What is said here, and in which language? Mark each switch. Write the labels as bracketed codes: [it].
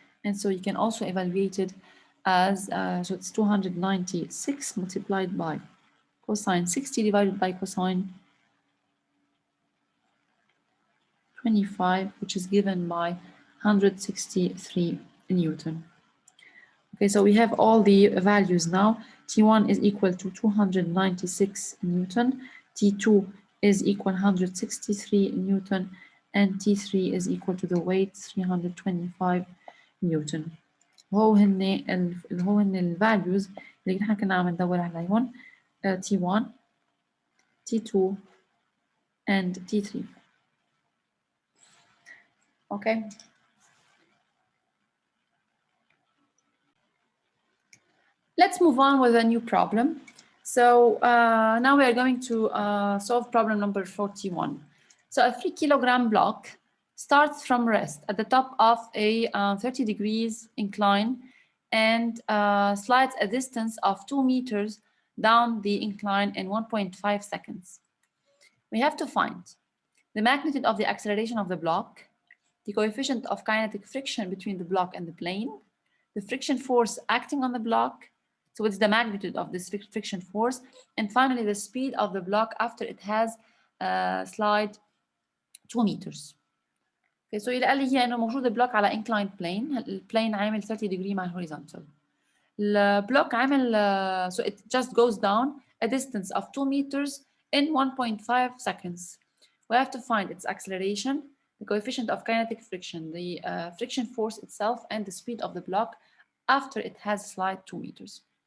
[en] And so you can also evaluate it as, so it's 296 multiplied by cosine 60 divided by cosine 25, which is given by 163 Newton. Okay, so we have all the values now. T1 is equal to 296 Newton, T2 is equal 163 Newton, and T3 is equal to the weight 325 Newton. [ar] هو هن ال values اللي نحن كنا عم ندور عليهم T1, T2, and T3. [en] Okay. Let's move on with a new problem. So now we are going to solve problem number 41. So a 3 kilogram block starts from rest at the top of a 30 degrees incline and slides a distance of 2 meters down the incline in 1.5 seconds. we have to find the magnitude of the acceleration of the block, the coefficient of kinetic friction between the block and the plane, the friction force acting on the block, so it's the magnitude of this friction force, and finally the speed of the block after it has slide 2 meters. Okay, so [ar] اللي قال لي هي انه موجود البلوك على inclined plane، البلين عامل 30 degree مع horizontal. البلوك عامل [en] so it just goes down a distance of 2 meters in 1.5 seconds. We have to find its acceleration, the coefficient of kinetic friction, the friction force itself, and the speed of the block after it has slide 2 meters.